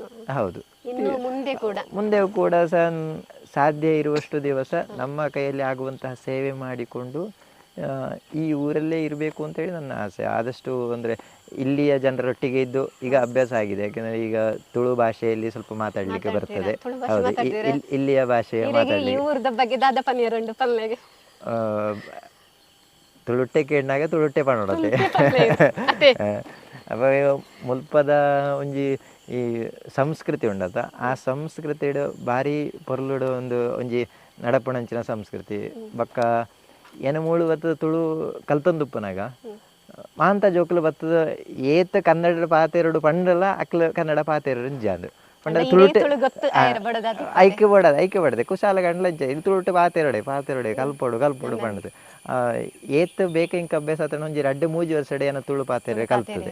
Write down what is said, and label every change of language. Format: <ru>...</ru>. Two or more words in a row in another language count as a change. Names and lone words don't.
<kn>ಹೌದು, ಮುಂದೆ ಕೂಡ ಸಹ ಸಾಧ್ಯ ಇರುವಷ್ಟು ದಿವಸ ನಮ್ಮ ಕೈಯಲ್ಲಿ ಆಗುವಂತಹ ಸೇವೆ ಮಾಡಿಕೊಂಡು ಈ ಊರಲ್ಲೇ ಇರಬೇಕು ಅಂತೇಳಿ ನನ್ನ ಆಸೆ. ಆದಷ್ಟು ಅಂದರೆ ಇಲ್ಲಿಯ ಜನರೊಟ್ಟಿಗೆ ಇದ್ದು ಈಗ ಅಭ್ಯಾಸ ಆಗಿದೆ, ಯಾಕೆಂದರೆ ಈಗ ತುಳು ಭಾಷೆಯಲ್ಲಿ ಸ್ವಲ್ಪ ಮಾತಾಡಲಿಕ್ಕೆ ಬರ್ತದೆ. ಹೌದು, ಇಲ್ಲಿಯ ಭಾಷೆ ಮಾತಾಡಲಿಕ್ಕೆ</kn> <tcy>ತುಳುಟ್ಟೆ ಕೇಳಿನಾಗ ತುಳುಟ್ಟೆ ಪಣೋಡತೆ ಅವ ಮುಲ್ಪದ ಒಂಜಿ ಈ ಸಂಸ್ಕೃತಿ ಉಂಡತ, ಆ ಸಂಸ್ಕೃತಿ ಭಾರಿ ಪೊರ್ಲುಡು ಒಂಜಿ ನಡಪುಣಂಚಿನ ಸಂಸ್ಕೃತಿ ಬಕ್ಕ ಏನ ಮೂಳು ಬತ್ತದ ತುಳು ಕಲ್ತೊಂದುಪ್ಪನಾಗ ಮಾಂತ ಜೋಕುಲು ಬತ್ತದ ಏತ ಕನ್ನಡ ಪಾತೆರಡು ಪಂಡಲ ಅಕ್ಲ ಕನ್ನಡ ಪಾತೆರಡು ಜಾದು ಪಂಡ ತುಳುಟೆ ಐಕ್ಯ ಬಡದೆ ಕುಶಾಲ ಗಂಡ್ಲಂಚ ಇದು ತುಳುಟೆ ಪಾತೆರಡೆ ಕಲ್ಪೊಡು ಪಂಡದು ಏತ್ ಬೇಕ ಇಂಕ ಅಭ್ಯಾಸ ಆತ ಒಂಜಿ 2-3 ವರ್ಷ ಏನ ತುಳು ಪಾತೆರೆ ಕಲ್ತದೆ.</tcy>